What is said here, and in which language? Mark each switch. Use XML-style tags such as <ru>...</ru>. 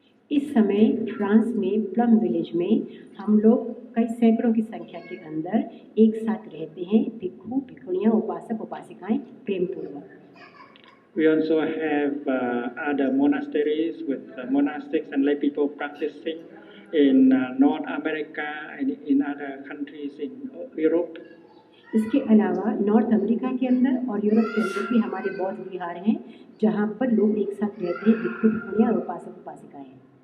<hi>इस समय फ्रांस में प्लम विलेज में हम लोग कई सैकड़ों की संख्या के अंदर एक साथ रहते हैं, भिक्षु भिक्षुणियां उपासक उपासिकाएं प्रेमपूर्वक।</hi> <en>We also have other monasteries with monastics and lay people practicing in North America and in other countries in Europe.</en> <hi>इसके अलावा नॉर्थ अमेरिका के अंदर और यूरोप के अंदर भी हमारे बौद्ध विहार हैं जहाँ पर लोग एक साथ रहते हैं, भिक्षु भिक्षुणियां और उपासक उपासिकाएं हैं।</hi>